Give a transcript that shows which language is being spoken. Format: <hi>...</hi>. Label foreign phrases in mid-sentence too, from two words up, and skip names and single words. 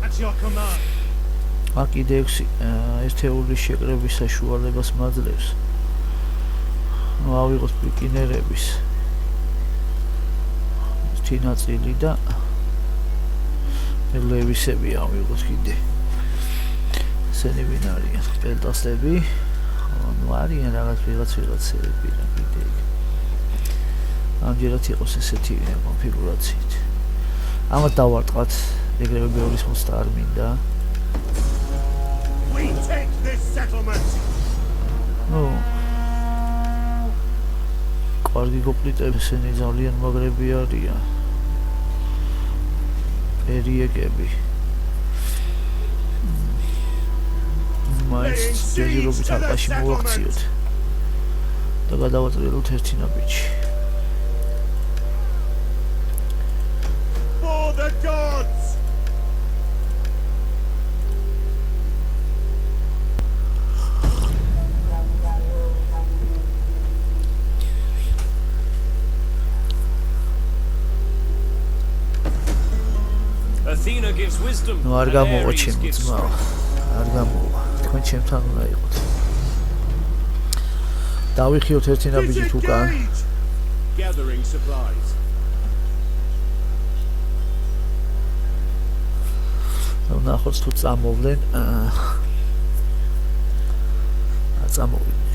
<ka>აქ კიდე 6 ერთეულის შეკრების საშუალებას მაძლევს ავიღოთ პიკინერების ერთი ნაწილი და ლევისები ავიღოთ კიდე ესენი ვინ არიან პელტასები ანუ არიან რაღაცები რა კიდე ამჯერად იყოს ესეთი კონფიგურაციით. ამათ დავარტყათ, ეგრევე ბევრის მოსთა არ მინდა.</ka> <en>We take this settlement.</en> <ka>კარგი გოპლიტები ესენი ძალიან მაგრები არიან. პერიეკები. მაინც ჯერჯერობით ალყაში მოვაქციოთ. და გადავატრიალოთ ერთი ნაბიჯი.</ka> <en>The gods Athena gives wisdom.</en> <ka>No არ გამოვა ჩემი ძმა. არ გამოვა. თქვენ ჩემთან უნდა იყოთ. დავიხიოთ ერთი ნაბიჯით უკან.</ka> <en>gathering supplies</en> <ka>ნახოთ თუ წამოვლენ წამოვიდნენ</ka>